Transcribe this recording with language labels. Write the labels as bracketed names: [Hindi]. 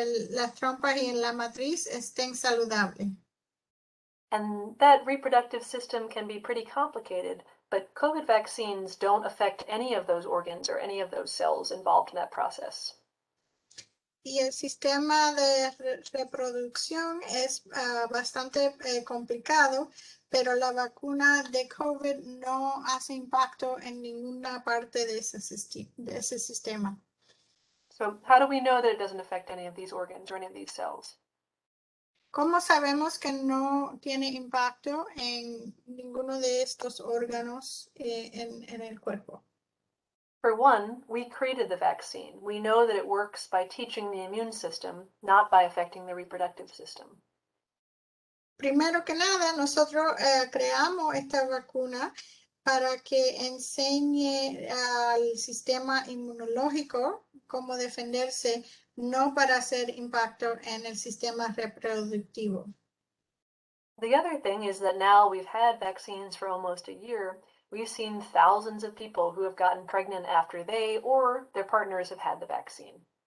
[Spanish] Las trompas y la matriz estén saludables. [English] And that reproductive system can be pretty complicated, but COVID vaccines don't affect any of those organs or any of those cells involved in that process. [Spanish] Y el sistema de reproducción es bastante complicado, pero la vacuna de COVID no hace impacto en ninguna parte de ese sistema. [English] So how do we know that it doesn't affect any of these organs or any of these cells? [Spanish] ¿Cómo sabemos que no tiene impacto en ninguno de estos órganos en el cuerpo? [English] For one, we created the vaccine. We know that it works by teaching the immune system, not by affecting the reproductive system. [Spanish] Primero que nada, nosotros creamos esta vacuna para que enseñe al sistema inmunológico cómo defenderse, no para hacer impacto en el sistema reproductivo. [English] The other thing is that now we've had vaccines for almost a year. We've seen thousands of people who have gotten pregnant after they or their partners have had the vaccine.